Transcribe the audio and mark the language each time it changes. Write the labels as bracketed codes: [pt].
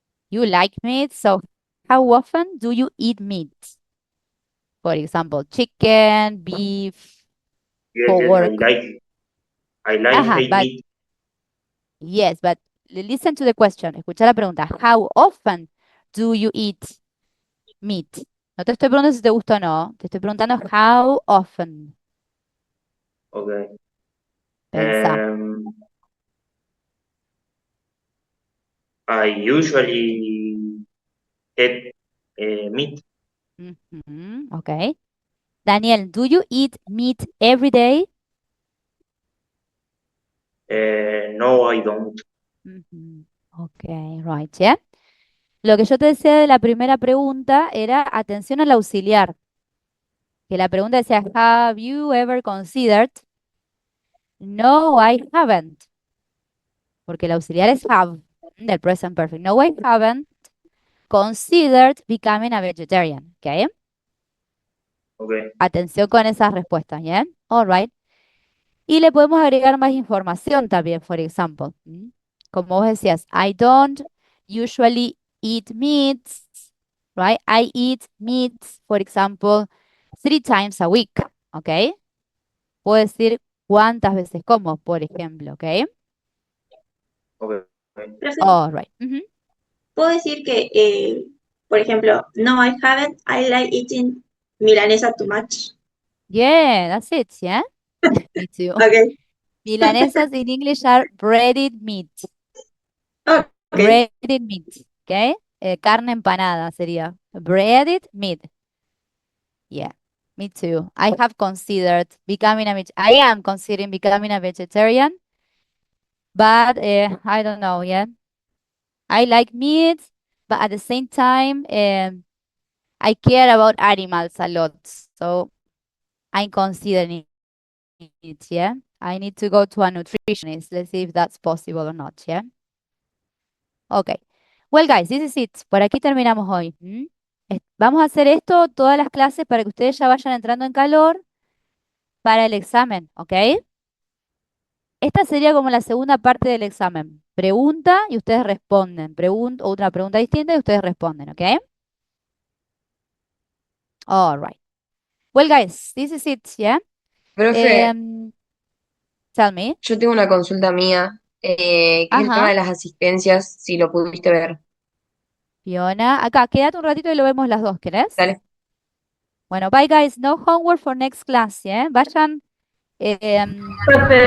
[en] You like meat, so how often do you eat meat? For example, chicken, beef, yes, yes, pork. I like Ajá, hate but meat. yes, but listen to the question. [es] Escucha la pregunta. [en] How often do you eat meat? [es] No te estoy preguntando si te gusta o no. Te estoy preguntando [en] how often. Okay. [es] Pensá. [en] I usually eat meat. Okay. Daniel, do you eat meat every day? No, I don't. Okay, right, yeah. [es] Lo que yo te decía de la primera pregunta era atención al auxiliar. Que la pregunta decía, [en] have you ever considered? No, I haven't. [es] Porque el auxiliar es have, del present perfect. [en] No, I haven't considered becoming a vegetarian. Okay. Okay. [es] Atención con esas respuestas, ¿bien? [en] All right. [es] Y le podemos agregar más información también, por ejemplo. Como vos decías, [en] I don't usually eat meats, right? I eat meats, for example, 3 times a week, ¿ok? [es] Puedo decir cuántas veces como, por ejemplo, ¿ok? [en] Okay. [es] Profe, [en] All right. [es] puedo decir que, por ejemplo, [en] no, I haven't, I like eating milanesa too much. Yeah, that's it, yeah? Me too. Okay. Milanesas in English are breaded meat. Okay. Breaded meat, ¿ok? [es] Carne empanada sería. [en] Breaded meat. Yeah, me too. I have considered becoming I am considering becoming a vegetarian, but I don't know yet. I like meat, but at the same time, I care about animals a lot. So I'm considering it, yeah. I need to go to a nutritionist. Let's see if that's possible or not, yeah. Okay. Well, guys, this is it. [es] Por aquí terminamos hoy. Vamos a hacer esto todas las clases para que ustedes ya vayan entrando en calor para el examen, ¿ok? Esta sería como la segunda parte del examen. Pregunta y ustedes responden. Otra pregunta distinta y ustedes responden, ¿ok? [en] All right. Well, guys, this is it, yeah? [es] Profe, [en] Tell me. [es] yo tengo una consulta mía, que es el tema Ajá. de las asistencias, si lo pudiste ver. Fiona, acá, quédate un ratito y lo vemos las dos, ¿querés? Dale. [en] Bueno, bye, guys. No homework for next class, ¿yeah? [es] Vayan Profe,